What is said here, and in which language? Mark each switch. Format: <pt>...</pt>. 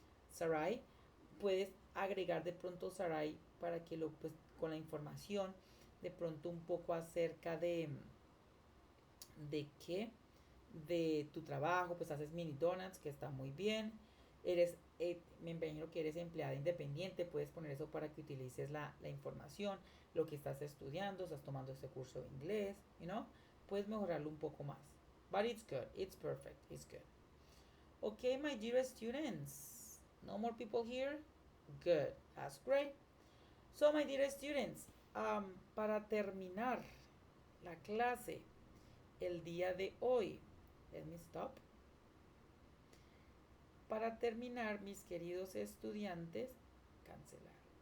<es>Sarai, puedes agregar de pronto, Sarai, para que lo, pues, con la información, de pronto un poco acerca de qué, de tu trabajo, pues haces mini donuts, que está muy bien. Me imagino que eres empleada independiente, puedes poner eso para que utilices la información, lo que estás estudiando, estás tomando este curso de inglés, puedes mejorarlo un poco más.</es> <en>But it's good, it's perfect, it's good. Okay, my dear students, no more people here? Good, that's great. So, my dear students,</en> <es>para terminar la clase el día de hoy,</es> <en>let me stop.</en> <es>Para terminar, mis queridos estudiantes, cancelar.</es>